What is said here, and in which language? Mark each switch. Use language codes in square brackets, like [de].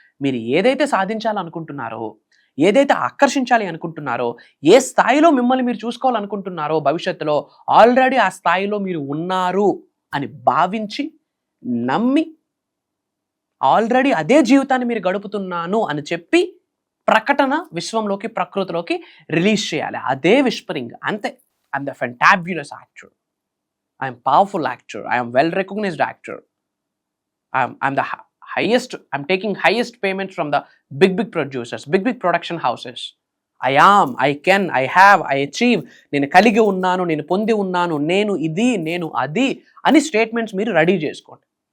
[te] మీరు ఏదైతే సాధించాలనుకుంటున్నారో, ఏదైతే ఆకర్షించాలి అనుకుంటున్నారో, ఏ స్థాయిలో మిమ్మల్ని మీరు చూసుకోవాలనుకుంటున్నారో భవిష్యత్తులో, ఆల్రెడీ ఆ స్థాయిలో మీరు ఉన్నారు అని భావించి నమ్మి ఆల్రెడీ అదే జీవితాన్ని మీరు గడుపుతున్నాను అని చెప్పి ప్రకటన విశ్వంలోకి ప్రకృతిలోకి రిలీజ్ చేయాలి. అదే విస్పరింగ్. అంతే. [en] I'm the fantabulous actor, I'm powerful actor, I'm well recognised actor, I'm the I'm taking highest payments from the big producers, big production houses. I am, I can, I have, I achieve. [te] నేను కలిగి ఉన్నాను, నేను పొంది ఉన్నాను, నేను ఇది, నేను అది అని స్టేట్మెంట్స్ మీరు రెడీ చేసుకోండి.